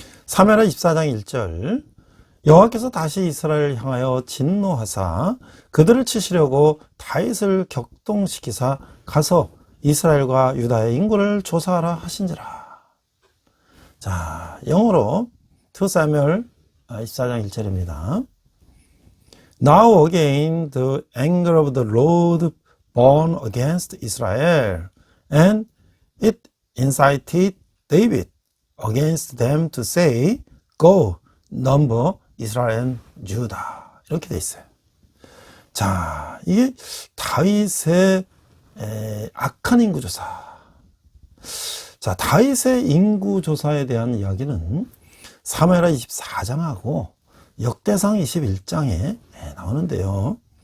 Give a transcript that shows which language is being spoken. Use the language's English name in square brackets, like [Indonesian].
[Korean] 사무엘하 24장 1절 여호와께서 다시 이스라엘을 향하여 진노하사 그들을 치시려고 다윗을 격동시키사 가서 이스라엘과 유다의 인구를 조사하라 하신지라. 자, 영어로 2 Samuel 24장 1절입니다. [English] Now again the anger of the Lord burned against Israel, and it incited David against them to say, Go, number Israel and Judah. [Korean] 이렇게 돼 있어요. 자, 이게 다윗의 악한 인구조사. 자, 다윗의 인구조사에 대한 이야기는 사무엘하 24장하고 역대상 21장에 나오는데요.